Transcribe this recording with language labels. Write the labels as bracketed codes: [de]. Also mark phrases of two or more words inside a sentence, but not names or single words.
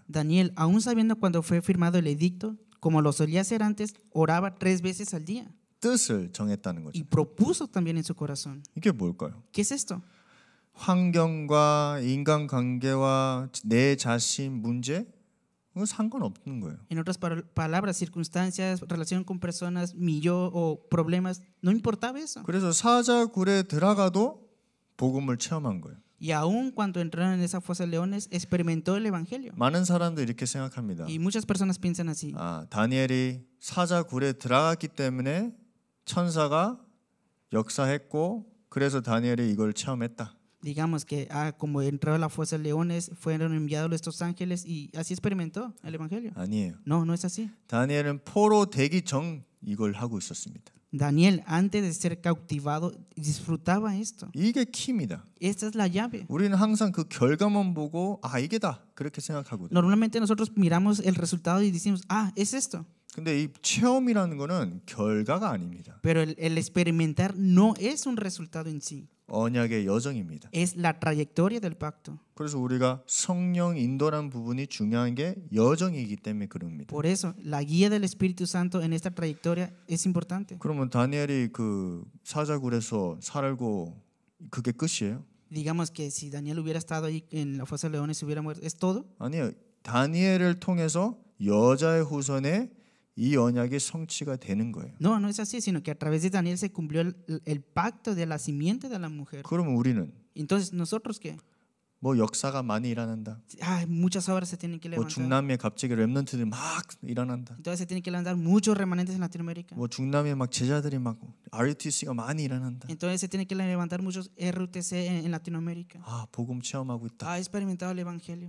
[es] Daniel, aún sabiendo cuando fue firmado el edicto, como lo solía hacer antes, oraba 3 veces al día [ko] 뜻을 정했다는 거죠. [es] y propuso también en su corazón. [ko] 이게 뭘까요? [es] ¿Qué es esto? [ko] 환경과 인간관계와 내 자신 문제 그건 상관없는 거예요. [es] En otras palabras, circunstancias, relación con personas, mi yo o problemas, no importaba eso. [ko] 그래서 사자굴에 들어가도 복음을 체험한 거예요. [es] Y aún cuando entraron en esa fosa de leones, experimentó el Evangelio. [ko] 많은 사람도 이렇게 생각합니다. [es] Y muchas personas piensan así. [ko] 다니엘이 사자굴에 들어갔기 때문에 천사가 역사했고 그래서 다니엘이 이걸 체험했다. [es] Digamos que como entró a la fosa de leones, fueron enviados estos ángeles y así experimentó el Evangelio. [ko] 아니에요. [es] No, no es así. [ko] 다니엘은 포로 되기 전 이걸 하고 있었습니다. [es] Daniel, antes de ser cautivado, disfrutaba esto. [ko] 이게 키입니다. [es] Esta es la llave. [ko] 우리는 항상 그 결과만 보고 이게다 그렇게 생각하거든요. [es] Normalmente nosotros miramos el resultado y decimos, es esto. [ko] 근데 이 체험이라는 거는 결과가 아닙니다. [es] Pero el experimentar no es un resultado en sí. [ko] 언약의 여정입니다. [es] Es la trayectoria del pacto. [ko] 그래서 우리가 성령 인도라는 부분이 중요한 게 여정이기 때문에 그럽니다. [es] Por eso, la guía del Espíritu Santo en esta trayectoria es importante. [ko] 그러면 다니엘이 그 사자굴에서 살고 그게 끝이에요? [es] Digamos que si Daniel hubiera estado ahí en la fosa de leones y hubiera muerto, ¿es todo? [ko] 아니요. 다니엘을 통해서 여자의 후손에 이 언약이 성취가 되는 거예요. [es] No, no es así, sino que a través de Daniel se cumplió el pacto de la simiente de la mujer. [ko] 그러면 우리는 [es] Entonces, ¿nosotros qué? [ko] 뭐 역사가 많이 일어난다. [es] Muchas obras se tienen que [ko] 뭐 [es] levantar. [ko] 중남미에 갑자기 렘넌트들이 막 일어난다. [es] Entonces se tienen que levantar muchos remanentes en Latinoamérica. [ko] 뭐 중남미에 막 제자들이 막 RUTC가 많이 일어난다. [es] Entonces se tienen que levantar muchos RUTC en Latinoamérica. [ko] 복음 체험하고 있다. [es] Ha experimentado el Evangelio.